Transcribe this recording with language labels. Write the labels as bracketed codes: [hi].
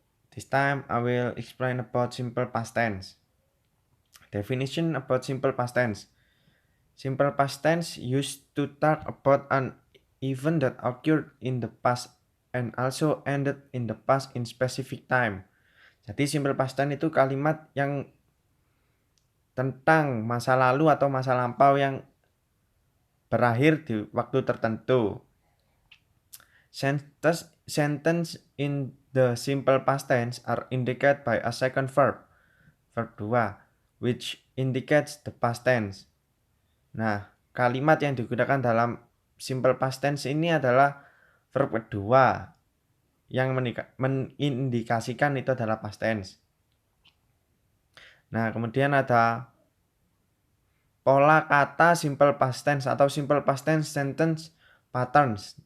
[en] This time I will explain about simple past tense. Definition about simple past tense. Simple past tense used to talk about an event that occurred in the past and also ended in the past in specific time. [id] Jadi simple past tense itu kalimat yang tentang masa lalu atau masa lampau yang berakhir di waktu tertentu. [en] Sentence in the simple past tense are indicated by a second verb, verb 2, which indicates the past tense. [id] Nah, kalimat yang digunakan dalam simple past tense ini adalah verb kedua yang mengindikasikan itu adalah past tense. Nah, kemudian ada pola kata simple past tense atau [en] simple past tense sentence patterns.